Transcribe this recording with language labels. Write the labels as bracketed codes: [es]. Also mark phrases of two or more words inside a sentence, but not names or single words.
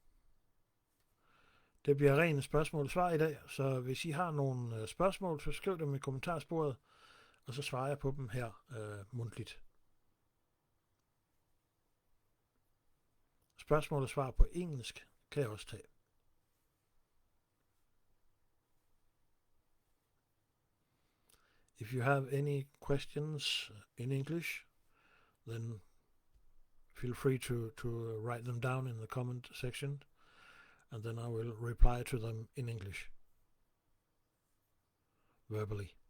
[da] Det bliver ren spørgsmål og svar i dag, så hvis I har nogle spørgsmål, så skriv dem i kommentarsporet, og så svarer jeg på dem her mundtligt. Spørgsmål og svar på engelsk kan jeg også tage. [en] If you have any questions in English, then feel free to write them down in the comment section, and then I will reply to them in English, verbally.